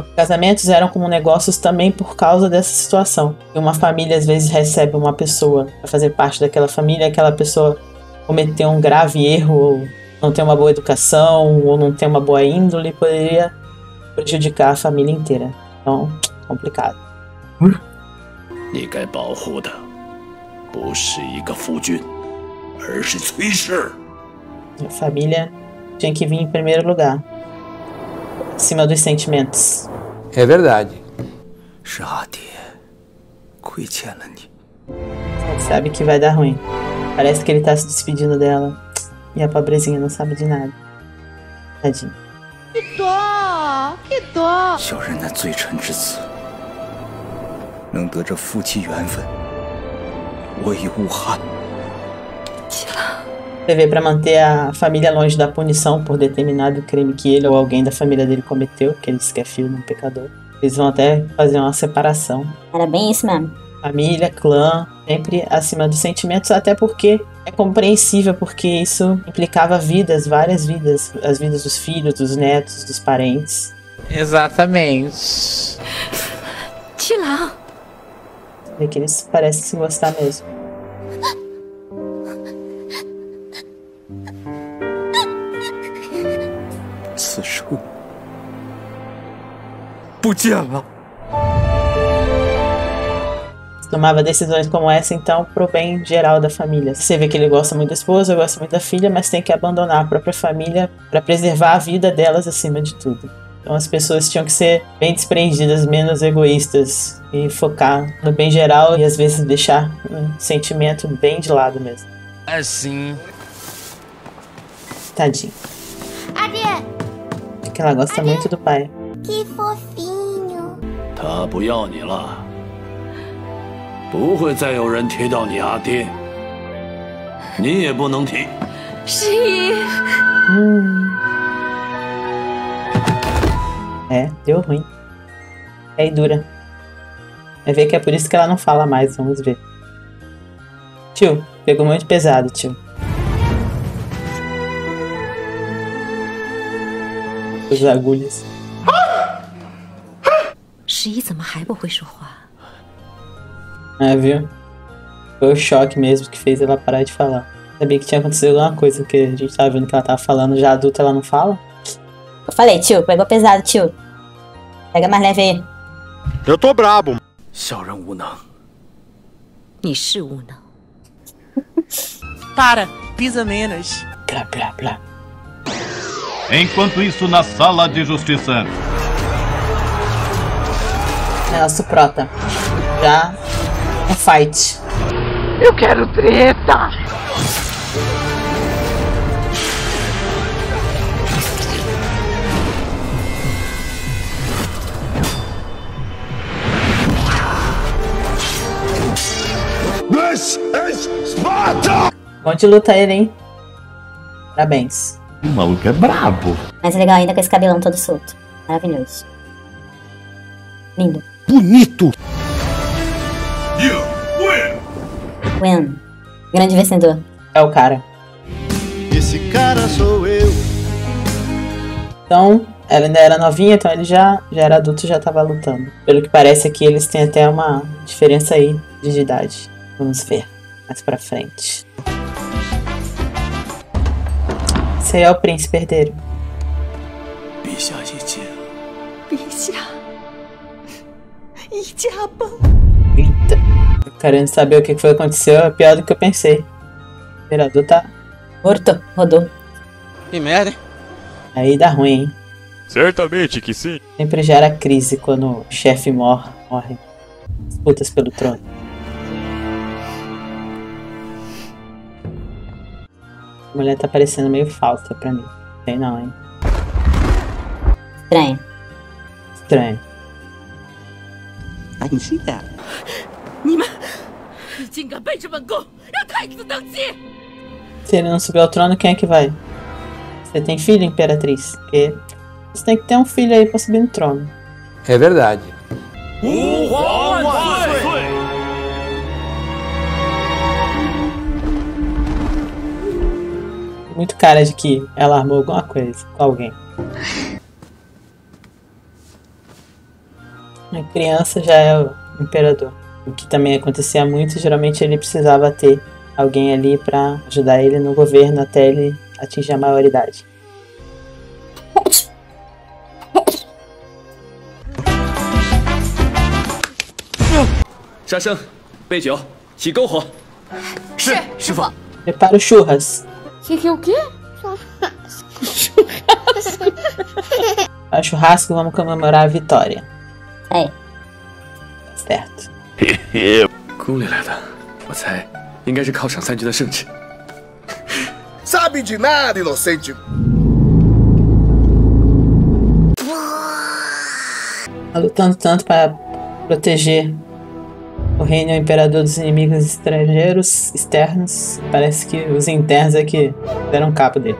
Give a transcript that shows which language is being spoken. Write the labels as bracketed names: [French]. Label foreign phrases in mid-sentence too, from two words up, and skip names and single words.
[Portuguese] Casamentos eram como negócios também por causa dessa situação. E uma família às vezes recebe uma pessoa para fazer parte daquela família, aquela pessoa cometeu um grave erro, ou não tem uma boa educação, ou não tem uma boa índole, poderia prejudicar a família inteira. Então, complicado. [Chinese] 你该保护的不是一个夫君，而是崔氏。 [Portuguese] A família tinha que vir em primeiro lugar, acima dos sentimentos. É verdade. [Chinese] 是阿爹亏欠了你。 [Portuguese] Sabe que vai dar ruim. Parece que ele tá se despedindo dela. E a pobrezinha não sabe de nada. Tadinha. Que dó, que dó. [Chinese] 小人那罪臣之子，能得这夫妻缘分，我已无憾。 [Portuguese] Você vê, pra manter a família longe da punição por determinado crime que ele ou alguém da família dele cometeu, que ele diz que é filho de um pecador, eles vão até fazer uma separação. Era bem isso mesmo. Família, clã, sempre acima dos sentimentos, até porque é compreensível, porque isso implicava vidas, várias vidas, as vidas dos filhos, dos netos, dos parentes. Exatamente. Tilan! Vê que eles parecem se gostar mesmo. [Chinese] 此生不见了。 [Portuguese] Tomava decisões como essa, então, pro bem geral da família. Você vê que ele gosta muito da esposa, gosta muito da filha, mas tem que abandonar a própria família para preservar a vida delas acima de tudo. Então as pessoas tinham que ser bem desprendidas, menos egoístas e focar no bem geral e às vezes deixar um sentimento bem de lado mesmo. Assim. Tadinho. Adê, Porque ela gosta muito do pai. que fofinho. [Chinese] 他不要你了，不会再有人提到你阿爹，你也不能提。十一， [Portuguese] É, deu ruim. É aí dura. Vai ver que é por isso que ela não fala mais, vamos ver. Tio, pegou muito pesado, tio. As agulhas. [Chinese] 十一怎么还不会说话？ [Portuguese] Ah, viu? Foi o choque mesmo que fez ela parar de falar. Sabia que tinha acontecido alguma coisa, porque a gente tava vendo que ela tava falando, já adulta ela não fala. Eu falei, tio, pegou pesado, tio. Pega mais leve aí. Eu tô brabo. [Chinese] 小人无能，你是无能。 [Portuguese] Para, pisa menos. Blá, blá, blá. Enquanto isso, na sala de justiça. Ela suprota. Já um fight. eu quero treta. [English] This is Sparta! [Portuguese] Bom de luta ele, hein? Parabéns. O maluco é brabo. Mais legal ainda com esse cabelão todo solto. Maravilhoso. Lindo. Bonito. [English] You win! Win. [Portuguese] Grande vencedor. É o cara. Esse cara sou eu. Então, ela ainda era novinha, então ele já era adulto e já tava lutando. Pelo que parece aqui, eles têm até uma diferença aí de idade. Vamos ver mais pra frente. Esse aí é o príncipe herdeiro. [Chinese] 陛下一见，陛下，一家崩。 [Portuguese] Eita. Tô querendo saber o que foi que aconteceu, é pior do que eu pensei. O imperador tá... Morto. Rodou. Que merda, hein? Aí dá ruim, hein? Certamente que sim. Sempre gera crise quando o chefe morre. Disputas pelo trono. A mulher tá parecendo meio falsa pra mim. Sei não, hein? Estranho. Estranho. [English] I can see that. [Chinese] 你们竟敢背着本宫，让太子登基！ [Portuguese] Se ele não subir ao trono, quem é que vai? Você tem filho, imperatriz? Porque você tem que ter um filho aí pra subir no trono. É verdade. [Chinese] 吾皇万岁！ [Portuguese] Muito cara de que ela armou alguma coisa com alguém. A criança já é o imperador. O que também acontecia muito, geralmente ele precisava ter alguém ali pra ajudar ele no governo até ele atingir a maioridade. [Chinese] 杀生，备酒，起篝火。是，师傅。 [Portuguese] Prepara o churras. Que o quê? Para o churrasco, vamos comemorar a vitória. Aí. Certo. [Chinese] 宫里来的，我猜应该是犒赏三军的圣旨。 [Portuguese] Sabe de nada, inocente. Tá lutando tanto para proteger o reino e o imperador dos inimigos estrangeiros externos. Parece que os internos é que deram cabo dele.